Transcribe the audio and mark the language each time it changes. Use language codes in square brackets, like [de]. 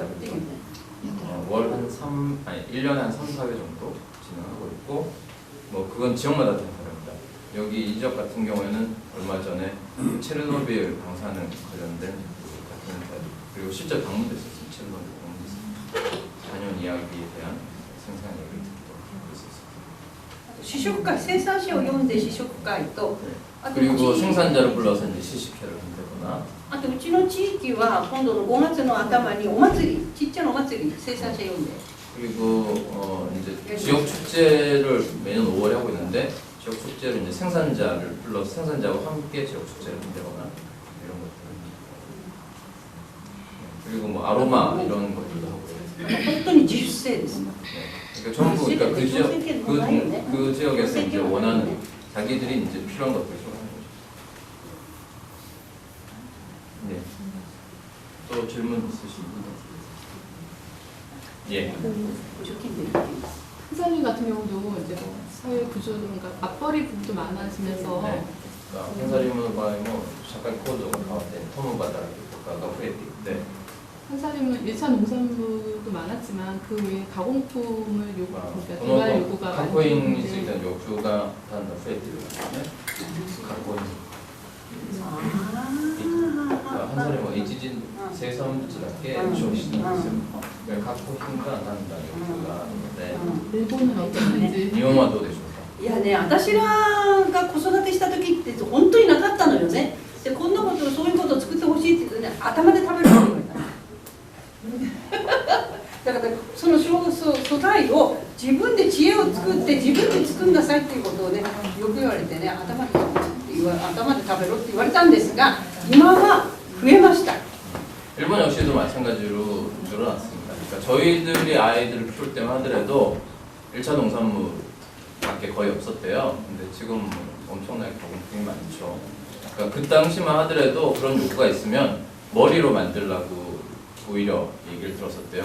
[ko] 월 한 1년에 한 3, 4회 정도 진행하고 있고 뭐 그건 지역마다 다 다릅니다. 여기 이 지역 같은 경우에는 얼마 전에 체르노빌 방사능 관련된 다큐멘터리 그리고 실제 방문도 있었습니다. 체르노빌 방문도 있었습니다. 단연 이야기에 대한 생산 얘기를 듣도록 하고 있었습니다. [ja] 試食会生産者を呼んで試食会と [ko] 그리고 생산자를 불러서 이제 시식회를 한다거나 [ja] あとうちの地域は今度の5月の頭にお祭りちっちゃなお祭り生産者呼んで [ko] 그리고 이제 지역 축제를 매년 5월에 하고 있는데 지역 축제를 이제 생산자를 불러서 생산자와 함께 지역 축제를 한다거나 이런 것들 그리고 뭐 아로마 이런 것들도 하고 있습니다. [ja] 本当に自主性です。 [ko] 그러니까 전부 그러니까 그 지역에서 이제 원하는 자기들이 이제 필요한 것들을 하는 거죠. 네. 또 질문 있으신 분? 예. 회사님 같은 경우도 이제 뭐 사회 구조, 그러니까 맞벌이 부부도 많아지면서 네. [ja] ハンサリウムの場合も社会構造が変わって共働きとかが増えていって [ko] 한사림은 1차 농산물도 많았지만 그 외에 가공품을 그러니까 개발 요구가 [ja] 加工品についての欲求がだんだん増えているんですね。加工品。ハンサリウムは一時生産物だけ消費してるんですよ。加工品がだんだん欲求があるので。 [ko] 일본은 어땠는지 [ja] 日本はどうでしょうか。いやね、私らが子育てした時って本当になかったのよね。で、こんなことそういうことを作ってほしいって言ってね、頭で食べるって言われた。だからその素材を自分で知恵を作って自分で作んなさいっていうことをね、よく言われてね、頭で食べろって言われたんですが、今は増えました。 [ko] 일본 역시도 마찬가지로 늘어났습니다. 그러니까 저희들이 아이들을 키울 때만 하더라도 1차 농산물밖에 거의 없었대요. 근데 지금 엄청나게 가공품이 많죠. 그러니까 그 당시만 하더라도 그런 요구가 있으면 머리로 만들라고 오히려 얘기를 들었었대요.